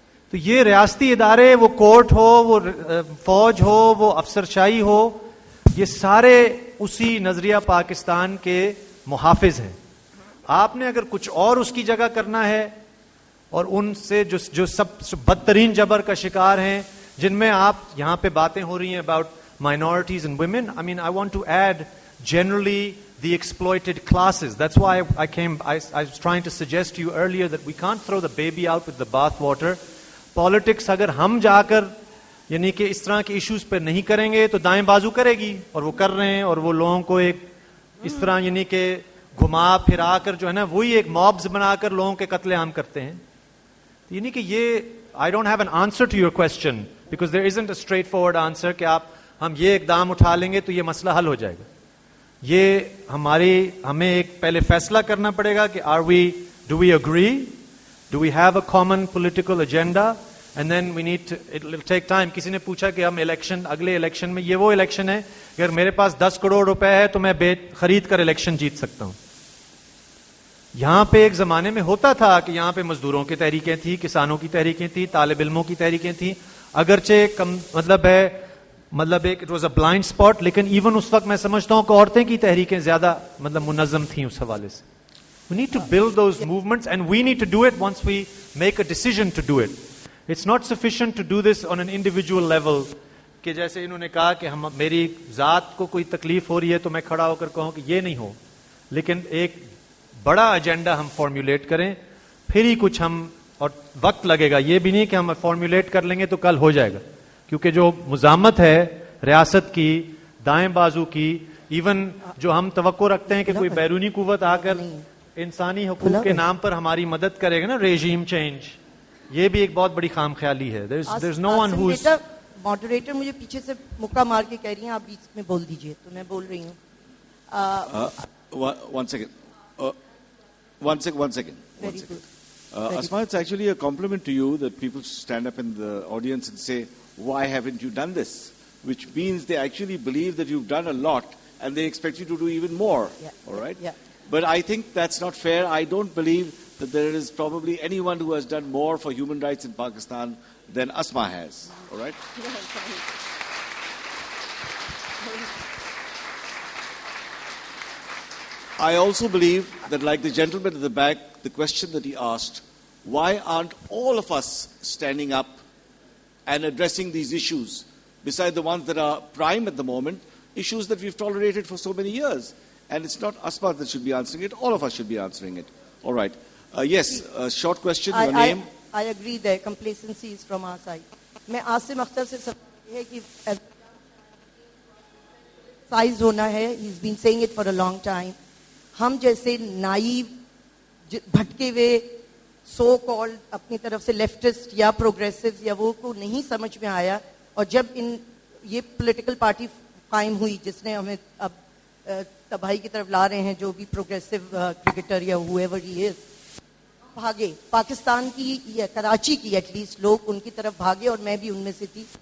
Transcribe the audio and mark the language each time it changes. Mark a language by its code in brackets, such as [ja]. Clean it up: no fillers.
[ur] تو یہ ریاستی ادارے, وہ کورٹ ہو, وہ فوج ہو, وہ افسرشاہی ہو, یہ سارے اسی نظریہ پاکستان کے محافظ ہیں. آپ نے اگر کچھ اور اس کی جگہ کرنا ہے, اور ان سے جو سب بدترین جبر کا شکار ہیں, جن میں آپ یہاں پہ باتیں ہو رہی ہیں [en] about minorities and women. I want to add generally the exploited classes. That's why I was trying to suggest to you earlier that we can't throw the baby out with the bath water. [ur] Politics اگر ہم جا کر یعنی کہ اس طرح کے issues پہ نہیں کریں گے تو دائیں بازو کرے گی, اور وہ کر رہے ہیں, اور وہ لوگوں کو ایک اس طرح یعنی کہ گھما پھرا کر جو ہے نا وہی ایک مابز بنا کر لوگوں کے قتل عام کرتے ہیں. یعنی کہ یہ [en] I don't have an answer to your question because there isn't a straightforward answer [ur] کہ ہم یہ اقدام اٹھا لیں گے تو یہ مسئلہ حل ہو جائے گا. یہ ہمیں ایک پہلے فیصلہ کرنا پڑے گا کہ [en] do we agree, do we have a common political agenda, and then we need to, it'll take time. [ur] کسی نے پوچھا کہ ہم اگلے الیکشن میں, یہ وہ الیکشن ہے اگر میرے پاس 10 کروڑ روپے ہے تو میں خرید کر الیکشن جیت سکتا ہوں. یہاں پہ ایک زمانے میں ہوتا تھا کہ یہاں پہ مزدوروں کی تحریکیں تھیں, کسانوں کی تحریکیں تھیں, طالب علموں کی تحریکیں تھیں, اگرچہ مطلب ایک [en] it was a blind spot, [ur] لیکن ایون اس وقت میں سمجھتا ہوں کہ عورتیں کی تحریکیں زیادہ منظم تھیں اس حوالے سے. [en] We need to build those movements and we need to do it once we make a decision to do it. It's not sufficient to do this on an individual level [ur] کہ جیسے انہوں نے کہا کہ میری ذات کو کوئی تکلیف ہو رہی ہے تو میں کھڑا ہو کر کہوں کہ یہ نہیں ہو, لیکن ایک بڑا ایجنڈا ہم فارمولیٹ کریں, پھر ہی کچھ اور وقت لگے گا. یہ بھی نہیں کہ ہم فارمولیٹ کر لیں گے تو کل ہو جائے گا, کیونکہ جو مزاحمت ہے ریاست کی دائیں بازو کی, ایون جو ہم توقع رکھتے ہیں کہ کوئی بیرونی قوت آ کر انسانی حقوق کے نام پر ہماری مدد کرے گا نا, ریجیم چینج, یہ بھی ایک بہت بڑی خام خیالی ہے. [en] There's no one who's [ur] moderator مجھے پیچھے سے مکہ مار کے کہہ رہی ہیں آپ بیچ میں بول دیجئے, تو میں بول رہی ہوں. [en] One second. Asma, it's actually a compliment to you that people stand up in the audience and say, why haven't you done this? Which means they actually believe that you've done a lot and they expect you to do even more. All right? Yeah. But I think that's not fair. I don't believe that there is probably anyone who has done more for human rights in Pakistan than Asma has. All right? I also believe that, like the gentleman at the back, the question that he asked, why aren't all of us standing up and addressing these issues, beside the ones that are prime at the moment, issues that we've tolerated for so many years? And it's not Asma that should be answering it, all of us should be answering it. All right. Yes, a short question, your name? I agree there, complacency is from our side. [ur] میں Aasim Akhtar سے سب ہے کہ size ہونا ہے, [en] he's been saying it for a long time. [ur] ہم جیسے naive بھٹکے ہوئے so called اپنی طرف سے لیفٹسٹ یا پروگریسو یا وہ کو نہیں سمجھ میں آیا, اور جب یہ پولیٹیکل پارٹی قائم ہوئی جس نے ہمیں اب تباہی کی طرف لا رہے ہیں, جو بھی پروگریسو کرکٹر یا [en] whoever he is, [ur] بھاگے پاکستان کی یا کراچی کی ایٹ لیسٹ لوگ ان کی طرف بھاگے, اور میں بھی ان میں سے تھی.